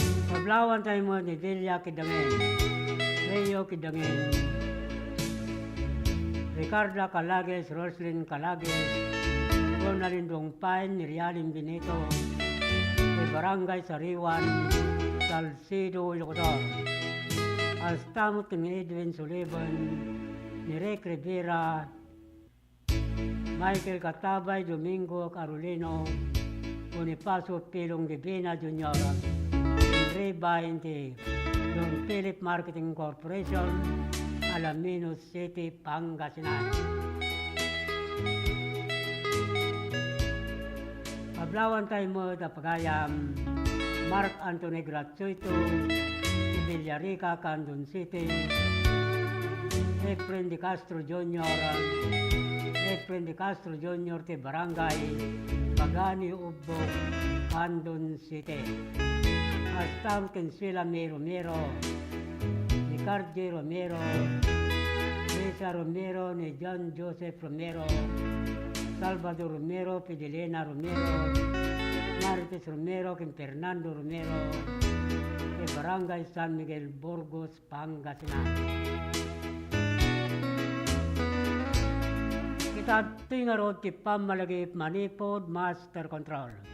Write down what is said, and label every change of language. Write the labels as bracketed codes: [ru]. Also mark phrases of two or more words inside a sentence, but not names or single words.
[ilo] Kablawan tayo mo ni Delia Kidangin, Leo Kidangin, Ricardo Calagues, Roslyn Calagues, Ronaldin Dongpain, Mirialim Benito, ni Barangay Sariwan, Salcido, Ilocos. Astamot ni Edwin Sullivan, ni Rick Rivera, Michael Katabay, Domingo Carolino, Bonifacio Pilong Divina Junior, Ray Bainte, Don Philip Marketing Corporation, Alaminos City, Pangasinan. Kablawan tayo mo da pagayam, Mark Anthony Gratuito, Villarica, Candon City, Efren De Castro Junior, Efren De Castro Junior, ti Barangay Pagani, Ubbo, Candon City. Astam ken sila May Romero, ni Cardi Romero, Lisa Romero, ni John Joseph Romero, Salvador Romero, Fidelina Romero, Marites Romero, ken Fernando Romero, ti Barangay San Miguel, Burgos, Pangasinan. Kita tingarod ti pamalagip Manipod [en] Master Control.